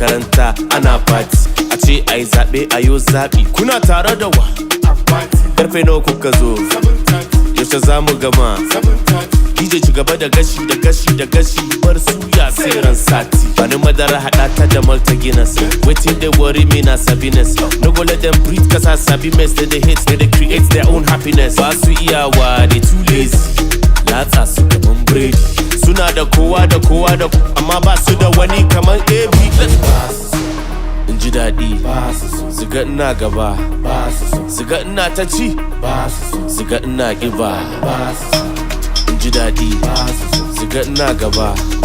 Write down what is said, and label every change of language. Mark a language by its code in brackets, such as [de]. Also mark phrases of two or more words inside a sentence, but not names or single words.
[ha] ta ana party. A ce ai zaɓe, a yo zaɓi. Kuna tare da wa? Karfe nawa kuka zo? Yaushe za mu gama? D J ci gaba da gashi, da gashi, da gashi. Bar suya sai ran sati. Bani madara haɗa ta da Malta Guinness. [pcm] Wetin dey worry me na Sabiness. No go let them breathe 'cause I sabi mess. They dey hate, they dey create their own happiness. happiness. [ha] Ba su iyawa, [pcm] they too lazy. [ha] Latsa su kaman biredi. Suna da kowa da kowa da, amma ba su da wani kaman A B. In ji daɗi. Su ga ina gaba. Su ga ina ta ci. Su ga ina ƙiba. In ji daɗi. Su ga ina gaba.